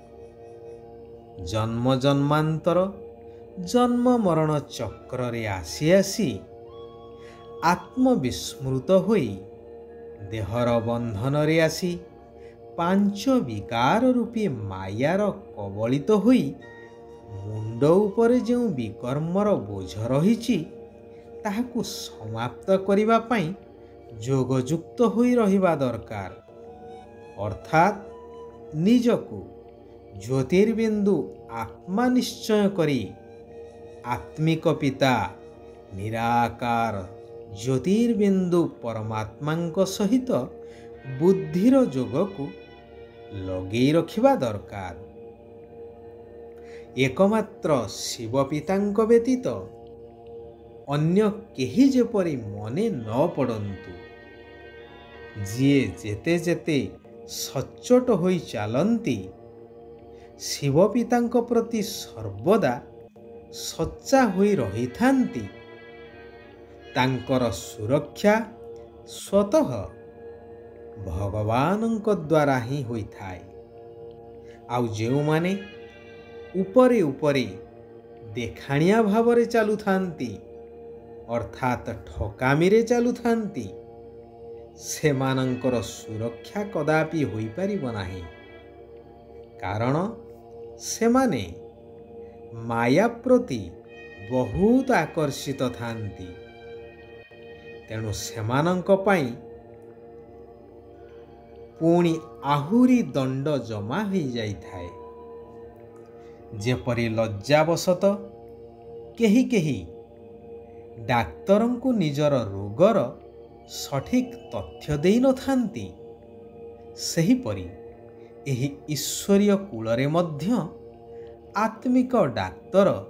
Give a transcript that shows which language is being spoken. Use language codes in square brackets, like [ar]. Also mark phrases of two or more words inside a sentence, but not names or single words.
[or] ଜନ୍ମ ଜନ୍ମାନ୍ତର ଜନ୍ମ ମରଣ ଚକ୍ର ରେ ଆସି ଆସି ଆତ୍ମବିସ୍ମୃତ ହୋଇ ଦେହର ବନ୍ଧନ ରେ ଆସି ପାଞ୍ଚ ବିକାର ରୂପୀ ମାୟାର କବଳିତ ହୋଇ ମୁଣ୍ଡ ଉପରେ ଯୋ ବିକର୍ମର ବୋଝ ରହିଛି ତାହାକୁ ସମାପ୍ତ କରିବା ପାଇଁ ଯୋଗଯୁକ୍ତ ହୋଇ ରହିବା ଦରକାର। ଅର୍ଥାତ ନିଜକୁ ଜ୍ୟୋତିର୍ବିନ୍ଦୁ ଆତ୍ମା ନିଶ୍ଚୟ କରି ଆତ୍ମିକ ପିତା ନିରାକାର ଜ୍ୟୋତିର୍ବିନ୍ଦୁ ପରମାତ୍ମାଙ୍କ ସହିତ ବୁଦ୍ଧିର ଯୋଗ କୁ ଲଗେଇ ରଖିବା ଦରକାର। ଏକମାତ୍ର ଶିବ ପିତାଙ୍କ ବ୍ୟତୀତ ଅନ୍ୟ କେହି ଯେପରି ମନେ ନ ପଡ଼ନ୍ତୁ। ଯିଏ ଯେତେ ଯେତେ ସଚ୍ଚୋଟ ହୋଇ ଚାଲନ୍ତି ଶିବ ପିତାଙ୍କ ପ୍ରତି ସର୍ବଦା ସଚ୍ଚା ହୋଇ ରହିଥାନ୍ତି, ତାଙ୍କର ସୁରକ୍ଷା ସ୍ୱତଃ ଭଗବାନଙ୍କ ଦ୍ୱାରା ହିଁ ହୋଇଥାଏ। ଆଉ ଯେଉଁମାନେ ଉପରେ ଉପରେ ଦେଖାଣିଆ ଭାବରେ ଚାଲୁ ଥାନ୍ତି ଅର୍ଥାତ ଠକାମି ରେ ଚାଲୁ ଥାନ୍ତି, ସେମାନଙ୍କର ସୁରକ୍ଷା କଦାପି ହୋଇ ପାରିବ ନାହିଁ। କାରଣ ସେମାନେ ମାୟା ପ୍ରତି ବହୁତ ଆକର୍ଷିତ ଥାନ୍ତି, ତେଣୁ ସେମାନଙ୍କ ପାଇଁ ପୁଣି ଆହୁରି ଦଣ୍ଡ ଜମା ହୋଇଯାଇଥାଏ। ଯେପରି ଲଜ୍ଜାବଶତଃ କେହି କେହି ଡାକ୍ତରଙ୍କୁ ନିଜର ରୋଗର ସଠିକ୍ ତଥ୍ୟ ଦେଇନଥାନ୍ତି, ସେହିପରି ଏହି ଈଶ୍ୱରୀୟ କୂଳରେ ମଧ୍ୟ ଆତ୍ମିକ ଡାକ୍ତର